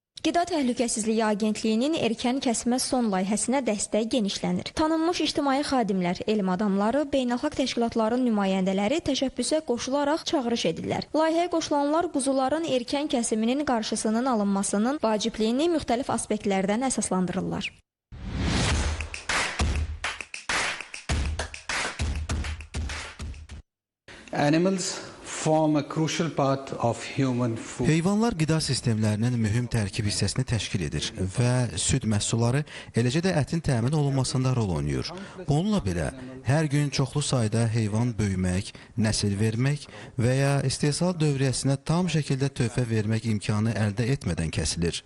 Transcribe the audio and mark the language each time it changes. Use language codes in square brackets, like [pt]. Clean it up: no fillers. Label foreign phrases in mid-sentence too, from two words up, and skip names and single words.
[az] Qida Təhlükəsizliyi Agentliyinin erkən kəsmə son layihəsinə dəstək genişlənir. Tanınmış ictimai xadimlər, elm adamları, beynəlxalq təşkilatların nümayəndələri təşəbbüsə qoşularaq çağırış edirlər. Layihəyə qoşulanlar quzuların erkən kəsiminin qarşısının alınmasının vacibliyini müxtəlif aspektlərdən əsaslandırırlar. [en] Animals form a crucial part of human food. [az] Heyvanlar qida sistemlərinin mühüm tərkib hissəsini təşkil edir və süd məhsulları, eləcə də ətin təmin olunmasında rol oynayır. Bununla belə, hər gün çoxlu sayda heyvan böyümək, nəsil vermək və ya istehsal dövriyyəsinə tam şəkildə töhfə vermək imkanı əldə etmədən kəsilir.